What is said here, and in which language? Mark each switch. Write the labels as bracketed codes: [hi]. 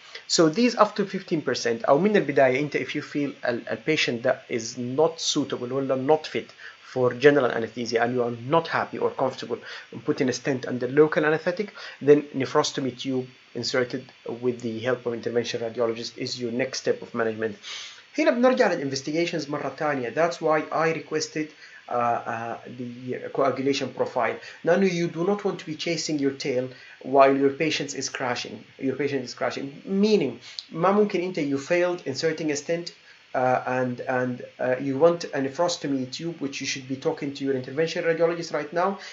[en] So these up to 15% [ar] أو من البداية أنت [en] if you feel a patient that is not suitable or not fit for general anesthesia and you are not happy or comfortable in putting a stent under local anesthetic, then nephrostomy tube inserted with the help of intervention radiologist is your next step of management. [ar] هنا بنرجع للinvestigations مرة ثانية. [en] That's why I requested the coagulation profile. Now you do not want to be chasing your tail while your patient is crashing. Meaning [ar] ما ممكن أنت [en] you failed inserting a stent and you want a nephrostomy tube, which you should be talking to your intervention radiologist right now.